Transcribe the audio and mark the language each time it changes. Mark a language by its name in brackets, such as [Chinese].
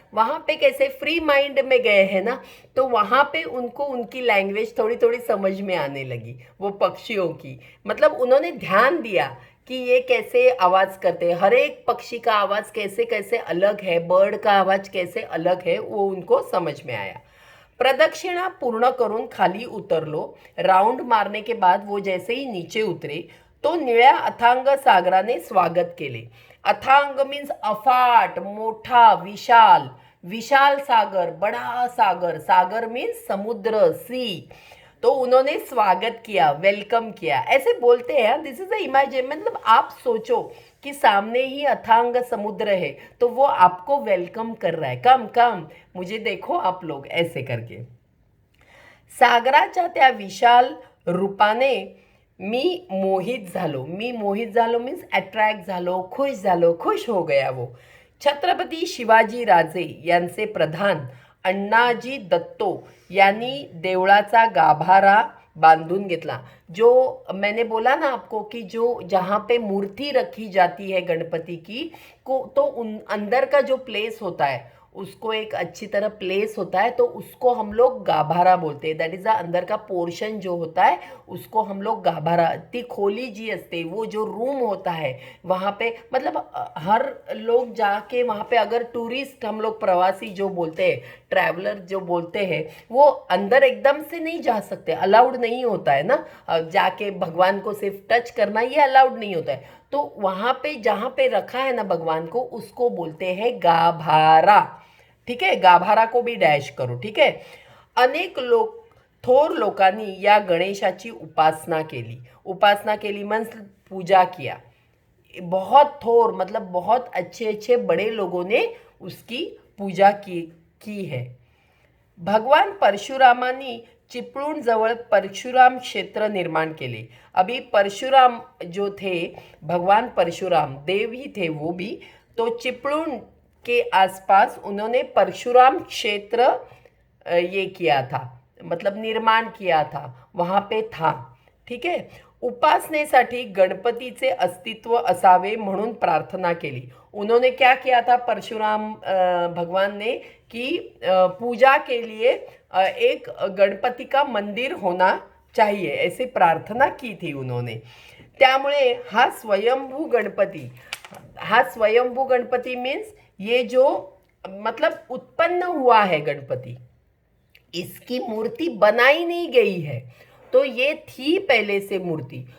[Hindi] वहाँ पे कैसे फ्री माइंड में गए हैं ना, तो वहाँ पे उनको उनकी लैंग्वेज थोड़ी थोड़ी समझ में आने लगी, वो पक्षियों की. मतलब उन्होंने ध्यान दिया कि ये कैसे आवाज़ करते हैं, हर एक पक्षी का आवाज़ कैसे कैसे अलग है, बर्ड का आवाज़ कैसे अलग है, वो उनको समझ में आया. [Marathi] प्रदक्षिणा पूर्ण करून खाली उतरलो. [Hindi] राउंड मारने के बाद वो जैसे ही नीचे उतरे तो [Marathi] निळ्या अथांग सागराने स्वागत केले. [Hindi] अथांग मीन्स अफाट, मोठा, विशाल, विशाल सागर, बड़ा सागर, सागर मीन्स समुद्र, सी. तो उन्होंने स्वागत किया, वेलकम किया, ऐसे बोलते हैं. [English] this is a imagine, [Hindi] मतलब आप सोचो कि सामने ही अथांग समुद्र है, तो वो आपको वेलकम कर रहा है, कम कम मुझे देखो आप लोग, ऐसे करके. [Marathi] सागराच्या त्या विशाल रूपाने मी मोहित झालो मीन्स अट्रॅक्ट झालो, [Hindi] खुश हो गया वो. [Marathi] छत्रपती शिवाजी राजे यांचे प्रधान अण्णाजी दत्तो यांनी देवळाचा गाभारा बांधून घेतला. [Hindi] जो मैंने बोला ना आपको कि जो जहाँ पे मूर्ति रखी जाती है गणपति की को, तो अंदर का जो प्लेस होता है उसको एक अच्छी तरह प्लेस होता है, तो उसको हम लोग गाभारा बोलते हैं. [English] that is the [Hindi] अंदर का पोर्शन जो होता है उसको हम लोग गाभारा. [Marathi] ती खोली जी असते, [Hindi] वो जो रूम होता है वहाँ पे, मतलब हर लोग जाके वहाँ पे, अगर टूरिस्ट हम लोग प्रवासी जो बोलते हैं, ट्रैवलर जो बोलते हैं, वो अंदर एकदम से नहीं जा सकते, अलाउड नहीं होता है ना, जाके भगवान को सिर्फ टच करना ये अलाउड नहीं होता है. तो वहाँ पे जहाँ पे रखा है ना भगवान को, उसको बोलते हैं गाभारा. ठीक है, गाभारा को भी डैश करो. ठीक है. [Marathi] अनेक लोक थोर लोकांनी या गणेशाची उपासना केली मीन्स [Hindi] पूजा किया. बहुत थोर मतलब बहुत अच्छे अच्छे बड़े लोगों ने उसकी पूजा की है. भगवान परशुरामांनी [Marathi] चिपळूण जवळ परशुराम क्षेत्र निर्माण केले। [Hindi] अभी परशुराम जो थे, भगवान परशुराम देव ही थे वो भी, तो चिपळूण के आसपास उन्होंने परशुराम क्षेत्र ये किया था, मतलब निर्माण किया था, वहाँ पे था। [Marathi] ठीक आहे। उपासनेसाठी गणपतीचे अस्तित्व असावे म्हणून प्रार्थना केली। [Hindi] उन्होंने क्या किया था परशुराम भगवान ने कि पूजा के लिए एक गणपति का मंदिर होना चाहिए, ऐसे प्रार्थना की थी उन्होंने। [Marathi] त्यामुळे हा स्वयंभू गणपति [Hindi] मीन्स ये जो मतलब उत्पन्न हुआ है गणपति, इसकी मूर्ति बनाई नहीं गई है, तो ये थी पहले से मूर्ति।